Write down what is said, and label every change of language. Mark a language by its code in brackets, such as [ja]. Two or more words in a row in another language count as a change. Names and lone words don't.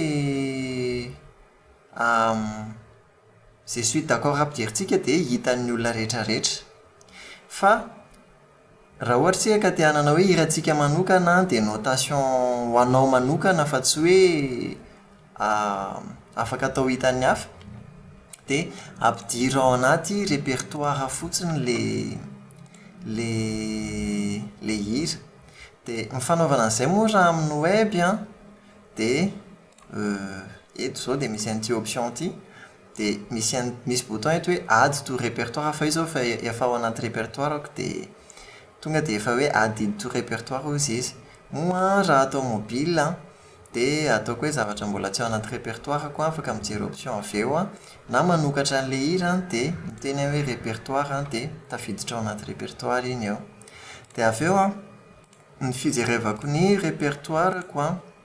[mg] izay [fr] suite d'accord [mg] ampidirintsika dia hitan'ny olona rehetrarehetra fa raha ohatra tsika ka te hanana hoe hirantsika manokana dia notation ho anao manokana fa tsy hoe afaka atao hitan'ny hafa dia ampidiro ao anaty répertoire fotsiny le hira dia ny fanaovana an'izay moa raha amin'ny web dia eto izao dia misy an'ity option ty dia misy bouton eto hoe [en] add to [mg] répertoire fa izao efa ao anaty répertoire dia tonga dia efa hoe [en] add to [mg] répertoire ozy izy moa raha atao mobile dia ataoko hoe zavatra mbola tsy ao anaty répertoire koa afaka mijery option avy eo na manokatra an'ilay hira dia miteny hoe répertoire dia tafiditra ao anaty répertoire iny eo dia avy eo ny fijerevako ny répertoire koa